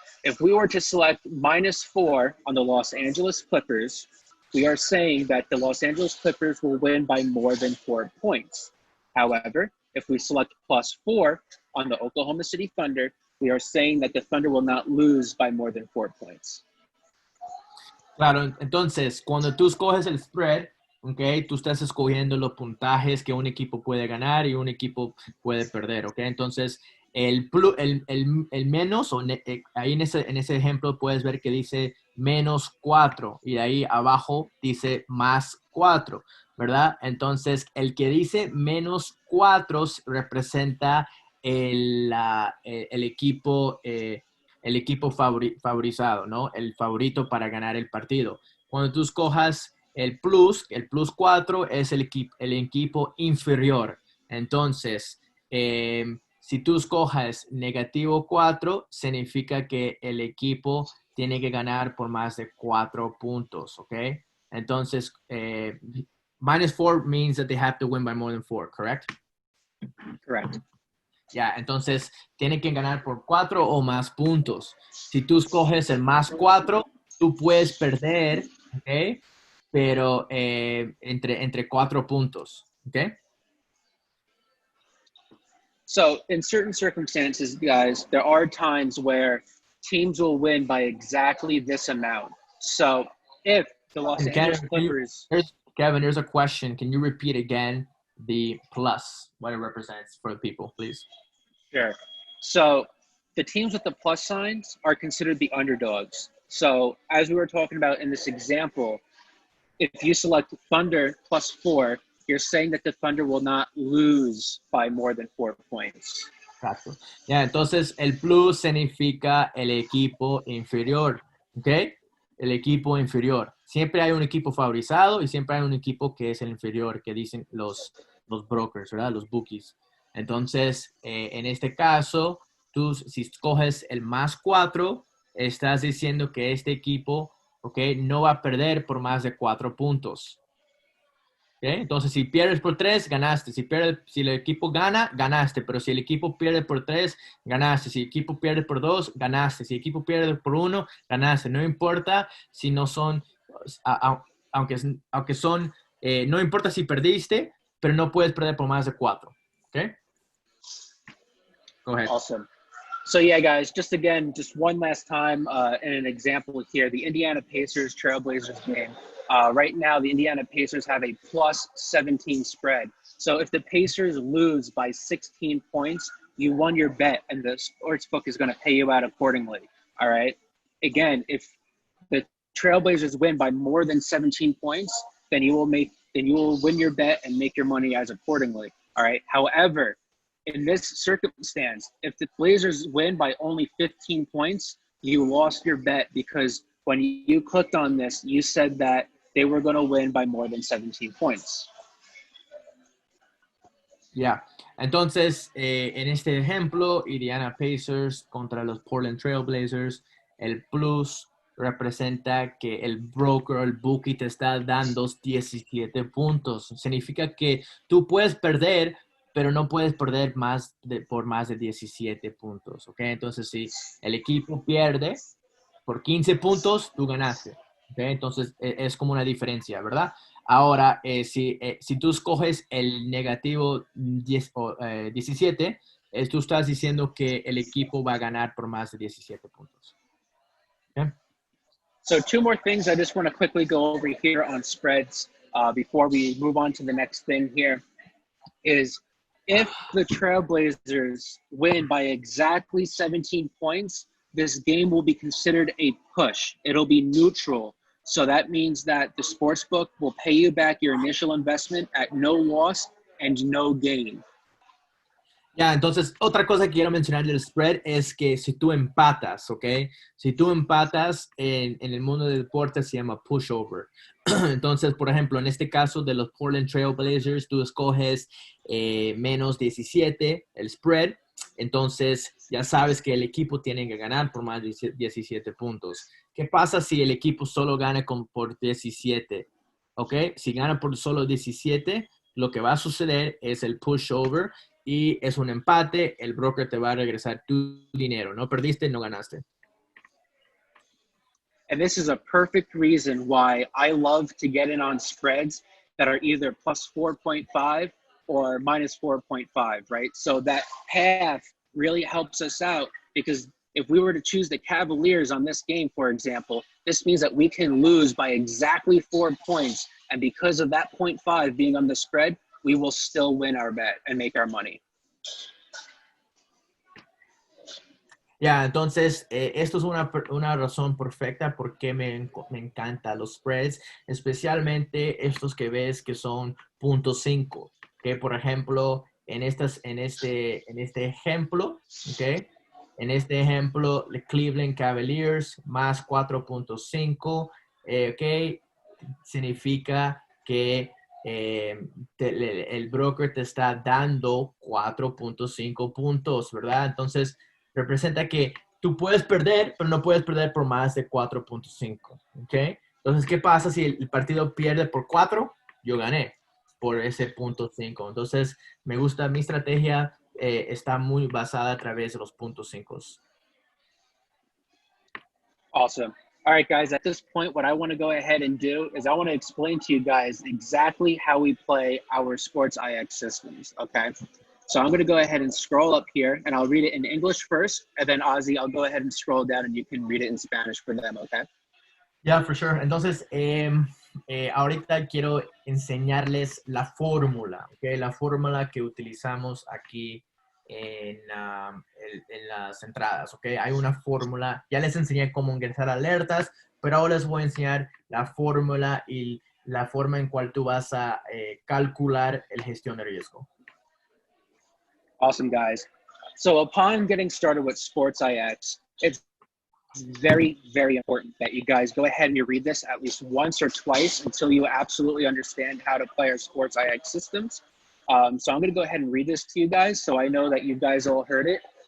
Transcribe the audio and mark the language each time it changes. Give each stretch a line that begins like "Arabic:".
English: If we were to select -4 on the Los Angeles Clippers, we are saying that the Los Angeles Clippers will win by more than 4 points. However, if we select +4 on the Oklahoma City Thunder, we are saying that the Thunder will not lose by more than 4 points.
Spanish: Claro, entonces, cuando tú escoges el spread, okay, tú estás escogiendo los puntajes que un equipo puede ganar y un equipo puede perder, ¿ok? Entonces, el menos, ahí en ese ejemplo puedes ver que dice -4 y de ahí abajo dice +4, ¿verdad? Entonces, el que dice -4 representa el equipo favorizado, ¿no? El favorito para ganar el partido. Cuando tú escojas el +4 es el equipo inferior. Entonces, si tú escoges -4, significa que el equipo tiene que ganar por más de 4 puntos, ¿ok? Entonces,
English: -4 means that they have to win by more than 4, correct? Correct.
Spanish: Ya, entonces tiene que ganar por 4 o más puntos. Si tú escoges el +4, tú puedes perder, ¿ok? Pero entre 4 puntos, ¿ok?
English: So in certain circumstances, guys, there are times where teams will win by exactly this amount. So if the Los Angeles Clippers... Kevin, there's a question. Can you repeat again the plus, what it represents for the people, please? Sure. So the teams with the plus signs are considered the underdogs. So as we were talking about in this example, if you select Thunder +4, you're saying that the Thunder will not lose by more than 4 points.
Spanish: Exacto. Ya, entonces el plus significa el equipo inferior, ¿ok? el equipo inferior. Siempre hay un equipo favorizado y siempre hay un equipo que es el inferior, que dicen los brokers, ¿verdad? Los bookies. Entonces, en este caso, tú si escoges el +4, estás diciendo que este equipo, ¿ok? No va a perder por más de 4 puntos. ¿Okay? Entonces, si pierdes por 3, ganaste. Si el equipo gana, ganaste. Pero si el equipo pierde por 3, ganaste. Si el equipo pierde por 2, ganaste. Si el equipo pierde por 1, ganaste. No importa si no son, aunque son, no importa si perdiste, pero no puedes perder por más de 4. ¿Ok?
English: Go ahead. Awesome. So yeah, guys, just again, just one last time, in an example here, the Indiana Pacers Trailblazers game. Right now, the Indiana Pacers have a +17 spread. So if the Pacers lose by 16 points, you won your bet, and the sportsbook is going to pay you out accordingly. All right. Again, if the Trailblazers win by more than 17 points, then you will win your bet and make your money as accordingly. All right. However, in this circumstance, if the Blazers win by only 15 points, you lost your bet because when you clicked on this, you said that they were going to win by more than 17 points.
Spanish: Ya. Entonces, en este ejemplo, Indiana Pacers contra los Portland Trail Blazers, el plus representa que el broker, el bookie, te está dando 17 puntos. Significa que tú puedes perder, pero no puedes perder por más de 17 puntos, ¿ok? Entonces, si el equipo pierde por 15 puntos, tú ganaste, ¿ok? Entonces, es como una diferencia, ¿verdad? Ahora, si tú escoges el negativo 17, tú estás diciendo que el equipo va a ganar por más de 17 puntos. ¿Okay?
English: So 2 more things I just want to quickly go over here on spreads before we move on to the next thing here is if the Trailblazers win by exactly 17 points, this game will be considered a push. It'll be neutral. So that means that the sportsbook will pay you back your initial investment at no loss and no gain.
Spanish: Ya, entonces, otra cosa que quiero mencionar del spread es que si tú empatas, ¿ok? Si tú empatas en el mundo del deporte se llama pushover. Entonces, por ejemplo, en este caso de los Portland Trail Blazers, tú escoges -17, el spread. Entonces, ya sabes que el equipo tiene que ganar por más de 17 puntos. ¿Qué pasa si el equipo solo gana por 17? ¿Ok? Si gana por solo 17, lo que va a suceder es el pushover y es un empate. El broker te va a regresar tu dinero. No perdiste, no ganaste.
English: And this is a perfect reason why I love to get in on spreads that are either +4.5 or -4.5, right? So that path really helps us out because if we were to choose the Cavaliers on this game, for example, this means that we can lose by exactly 4 points. And because of that 0.5 being on the spread, we will still win our bet and make our money.
Spanish: Ya, entonces, esto es una razón perfecta por qué me encantan los spreads, especialmente estos que ves que son .5, que por ejemplo, en este ejemplo, ¿ok? En este ejemplo, the Cleveland Cavaliers más 4.5, ¿ok? Significa que el broker te está dando 4.5 puntos, ¿verdad? Entonces, representa que tú puedes perder, pero no puedes perder por más de 4.5, ¿ok? Entonces, ¿qué pasa si el partido pierde por 4? Yo gané por ese .5. Entonces, me gusta, mi estrategia está muy basada a través de los .5.
English: Awesome. All right, guys, at this point, what I want to go ahead and do is I want to explain to you guys exactly how we play our sports IX systems, okay? So I'm going to go ahead and scroll up here, and I'll read it in English first, and then Ozzy, I'll go ahead and scroll down, and you can read it in Spanish for them, okay? Yeah, for sure.
Spanish: Entonces, ahorita quiero enseñarles la fórmula, ¿ok? La fórmula que utilizamos aquí en las entradas, ¿ok? Hay una fórmula, ya les enseñé cómo ingresar alertas, pero ahora les voy a enseñar la fórmula y la forma en cual tú vas a calcular el gestión de riesgo.
English: Awesome, guys. So upon getting started with Sports IX, it's It's very, very important that you guys go ahead and you read this at least once or twice until you absolutely understand how to play our sports IX systems. So I'm going to go ahead and read this to you guys so I know that you guys all heard it.